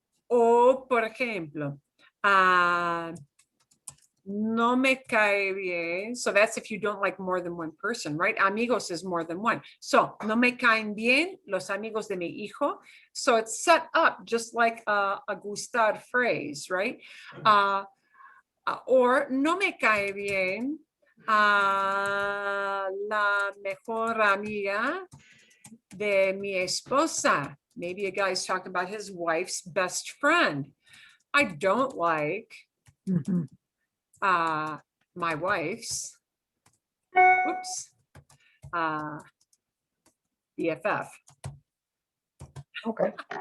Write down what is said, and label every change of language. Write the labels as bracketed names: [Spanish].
[Spanish] O por ejemplo, no me cae bien. [English] So that's if you don't like more than one person, right? Amigos is more than one. [Spanish] So no me caen bien los amigos de mi hijo. [English] So it's set up just like a gustar phrase, right? [Spanish] Or no me cae bien la mejor amiga de mi esposa. [English] Maybe a guy's talking about his wife's best friend. I don't like Mhm. My wife's, oops, BFF. Okay.